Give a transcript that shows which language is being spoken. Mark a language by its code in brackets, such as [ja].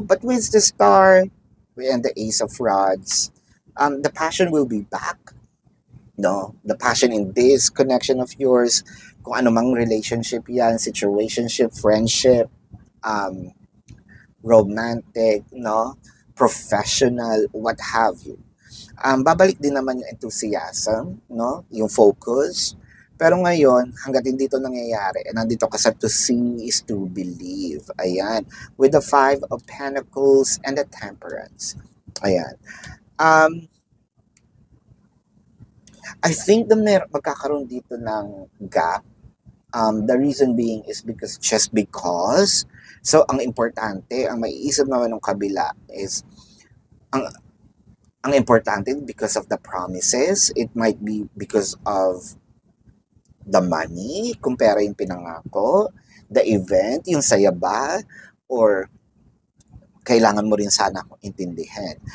[en] But with the Star and the Ace of Rods, the passion will be back, no? The passion in this connection of yours, [tl] kung ano mang relationship yan, [en] situationship, friendship, romantic, no? Professional, what have you. [tl] Babalik din naman yung enthusiasm, no? Yung focus. Pero ngayon, hanggat hindi ito nangyayari, nandito ka sa [en] to see is to believe. [tl] Ayan. [en] With the Five of Pentacles and the Temperance. [tl] Ayan. [en] I think [tl] magkakaroon dito ng [en] gap. The reason being is just because. [tl] So, ang importante, ang maiisip naman ng kabila is, ang importante [en] because of the promises. It might be because of the money, [tl] kumpara yung pinangako, [en] the event, [tl] yung saya ba, or kailangan mo rin sana akong intindihin.